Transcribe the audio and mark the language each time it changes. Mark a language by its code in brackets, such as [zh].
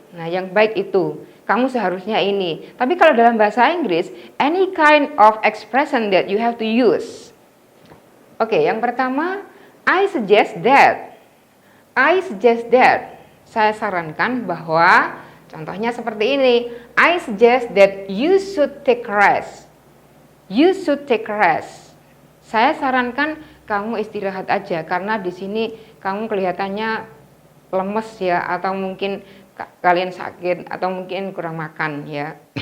[id] Nah, yang baik itu. Kamu seharusnya ini. Tapi kalau dalam bahasa Inggris, [en] any kind of expression that you have to use. Oke, [id] yang pertama, [en] I suggest that. I suggest that. [id] Saya sarankan bahwa, contohnya seperti ini. [en] I suggest that you should take rest. You should take rest. [id] Saya sarankan kamu istirahat aja karena di sini kamu kelihatannya lemes ya, atau mungkin kalian sakit atau mungkin kurang makan ya.